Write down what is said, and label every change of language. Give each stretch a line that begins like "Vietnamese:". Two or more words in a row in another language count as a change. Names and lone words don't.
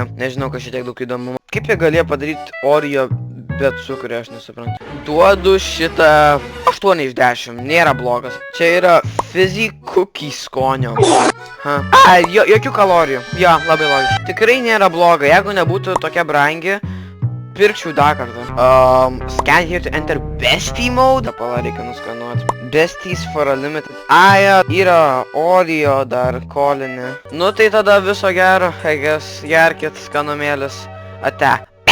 Lithuanian: Nežinau, kad šitiek daug įdomumo. Kaip jie galėjo padaryti Oreo be cukrų, aš nesuprantu. Duodu šitą 8 iš 10. Nėra blogas. Čia yra Fizzy Cookie skonio. Jokių kalorijų. Jo, labai logiška. Tikrai nėra bloga. Jeigu nebūtų tokia brangi, pirkčiau dar kartą.
English: Scan here to enter bestie mode.
Lithuanian: Pala reikia nuskanuoti.
English: Besties for a limited.
Lithuanian: Yra Oreo dar kolinė. Nu tai tada viso gero.
English: I guess,
Lithuanian: gerkit skanumėlis. Ate.